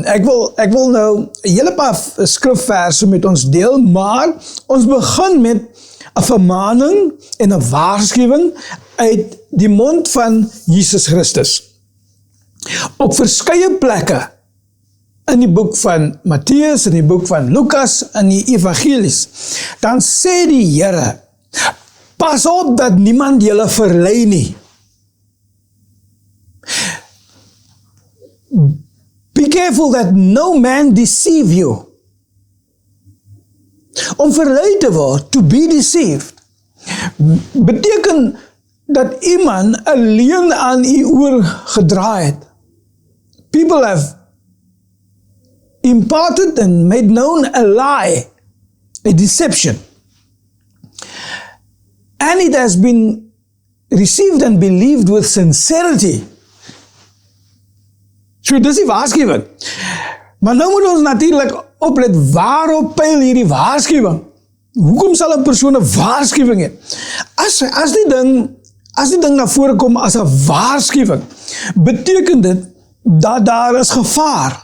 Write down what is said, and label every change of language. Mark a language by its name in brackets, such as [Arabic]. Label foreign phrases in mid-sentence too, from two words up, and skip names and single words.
[Afrikaans] Ek wil nou 'n hele paar skrifverse met ons deel, maar ons begin met 'n vermaning en 'n waarskuwing uit die mond van Jesus Christus. Op verskeie plekke in die boek van Matteus, in die boek van Lukas, in die evangelies, dan sê die Here, pas op dat niemand julle verlei nie. [English] Be careful that no man deceive you. [Afrikaans] Om verlei te word, [English] to be deceived, [Afrikaans] beteken dat iemand 'n leuen aan u oorgedraai het. [English] People have imparted and made known a lie, a deception. And it has been received and believed with sincerity. [Afrikaans] So dis die waarskuwing. Maar nou moet ons natuurlik oplet, waarop pyl hierdie waarskuwing? Hoekom sal 'n persoon 'n waarskuwing hê? As die ding na vore kom as 'n waarskuwing, beteken dit dat daar is gevaar.